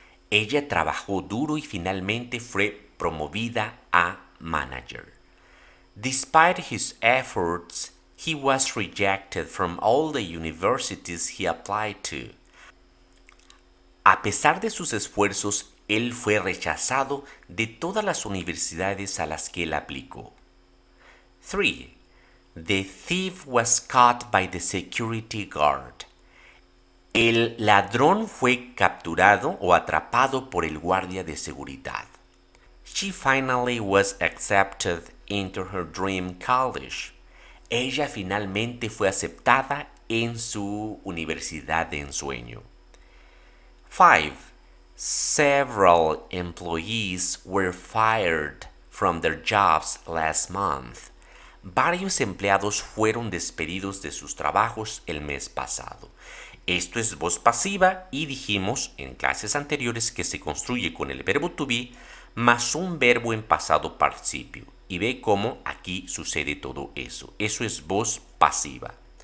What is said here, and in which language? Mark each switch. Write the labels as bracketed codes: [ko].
[es] Ella trabajó duro y finalmente fue promovida a manager. [en] Despite his efforts, he was rejected from all the universities he applied to. [es] A pesar de sus esfuerzos, él fue rechazado de todas las universidades a las que él aplicó. 3. [en] The thief was caught by the security guard. [es] El ladrón fue capturado o atrapado por el guardia de seguridad. [en] She finally was accepted into her dream college. [es] Ella finalmente fue aceptada en su universidad de ensueño. 5. [en] Several employees were fired from their jobs last month. [es] Varios empleados fueron despedidos de sus trabajos el mes pasado. Esto es voz pasiva y dijimos en clases anteriores que se construye con el verbo to be más un verbo en pasado participio. Y ve cómo aquí sucede todo eso. Eso es voz pasiva.